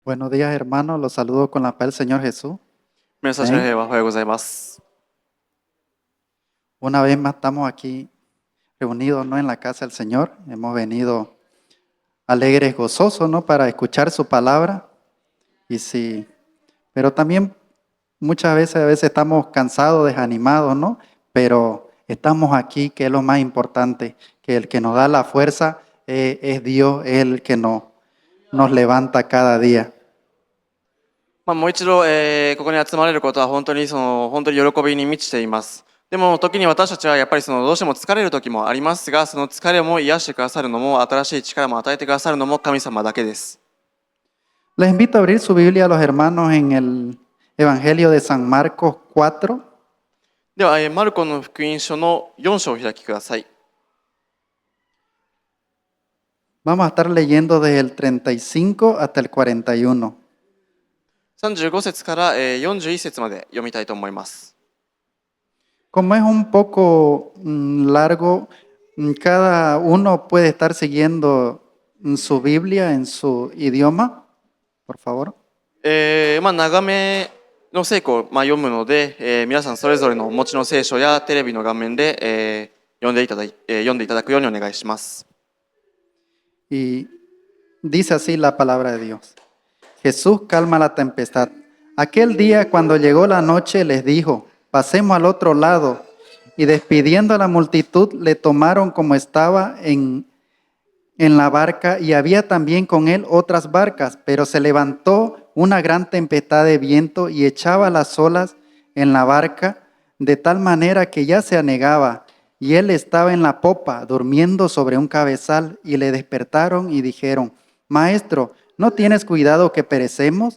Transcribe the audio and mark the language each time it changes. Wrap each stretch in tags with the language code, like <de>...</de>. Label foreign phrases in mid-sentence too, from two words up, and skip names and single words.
<es>Buenos días, hermanos. Los saludo con la paz del Señor Jesús.</es> <ja>皆さん、おはようございます。</ja> <es>Una vez más estamos aquí reunidos, ¿no?, en la casa del Señor. Hemos venido alegres, gozosos, ¿no?, para escuchar su palabra. Y sí, pero también muchas veces, a veces estamos cansados, desanimados, ¿no? Pero estamos aquí, que es lo más importante, que el que nos da la fuerza es Dios, es el que nos levanta cada día.</es> <ja>もう一度、ここに集まれることは本当に喜びに満ちています。でも時に私たちはやっぱりどうしても疲れる時もありますが、その疲れも癒してくださるのも、新しい力も与えてくださるのも神様だけです。</ja> <es>Les invito a abrir su Biblia a los hermanos en el Evangelio de San Marcos 4.</es> <ja>では、マルコの福音書の4章を開きください。</ja> <es>Vamos a estar leyendo desde el 35 hasta el 41.</es> <ja>35 節から41節まで読みたいと思います。</ja> <es>Como es un poco largo, cada uno puede estar siguiendo su Biblia en su idioma, por favor.</es> <ja>長めの聖句を読むので、皆さんそれぞれのお持ちの聖書やテレビの画面で、読んでいただくようにお願いします。</ja> <es>Y dice así la palabra de Dios. Jesús calma la tempestad. Aquel día, cuando llegó la noche, les dijo: pasemos al otro lado. Y despidiendo a la multitud, le tomaron como estaba en la barca, y había también con él otras barcas, pero se levantó una gran tempestad de viento y echaba las olas en la barca, de tal manera que ya se anegaba, y él estaba en la popa, durmiendo sobre un cabezal, y le despertaron y dijeron: Maestro, ¿no tienes cuidado que perecemos?</es>